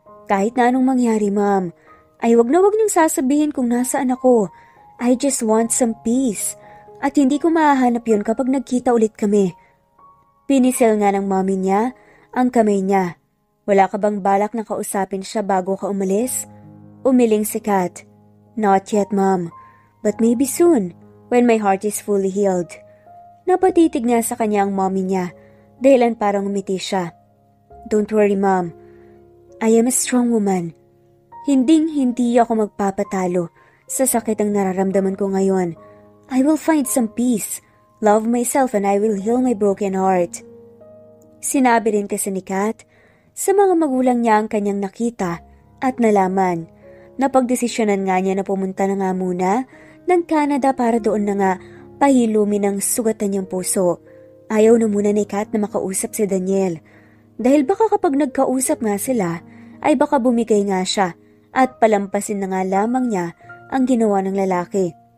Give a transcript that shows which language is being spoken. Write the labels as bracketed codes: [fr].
[tl] Kahit na anong mangyari ma'am, ay wag na wag niyong sasabihin kung nasaan ako. [en] I just want some peace. [tl] At hindi ko mahahanap yun kapag nagkita ulit kami. Pinisil nga ng mommy niya ang kamay niya. Wala ka bang balak na kausapin siya bago ka umalis? Umiling si Kat. [en] Not yet ma'am, but maybe soon, when my heart is fully healed. [tl] Napatitig nga sa kanya ang mommy niya, dahilan parang umiti siya. [en] Don't worry ma'am, I am a strong woman. [tl] Hindi ako magpapatalo sa sakit ang nararamdaman ko ngayon. [en] I will find some peace, love myself and I will heal my broken heart. [tl] Sinabi rin kasi ni Kat, sa mga magulang niya ang kanyang nakita at nalaman. Napagdesisyonan nga niya na pumunta na nga muna ng Canada para doon na nga pahilumin ang sugatan niyang puso. Ayaw na muna ni Kat na makausap si Daniel. Dahil baka kapag nagkausap nga sila, ay baka bumigay nga siya at palampasin na nga lamang niya ang ginawa ng lalaki.